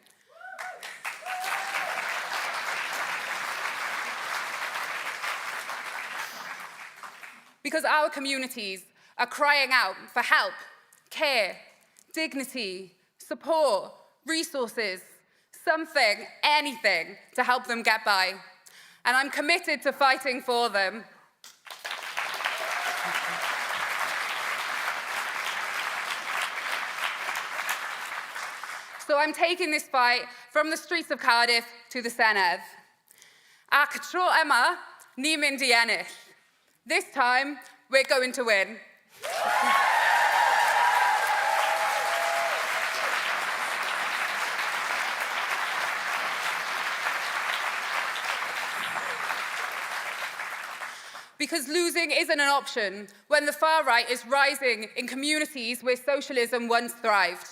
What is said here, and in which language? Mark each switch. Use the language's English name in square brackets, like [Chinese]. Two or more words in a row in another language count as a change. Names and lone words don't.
[English] Because our communities are crying out for help, care, dignity, support, resources, something, anything to help them get by. And I'm committed to fighting for them. So I'm taking this fight from the streets of Cardiff to the Senedd. [Welsh] Ac tro yma, ni'n mynd I ennill. [English] This time, we're going to win. Because losing isn't an option when the far right is rising in communities where socialism once thrived.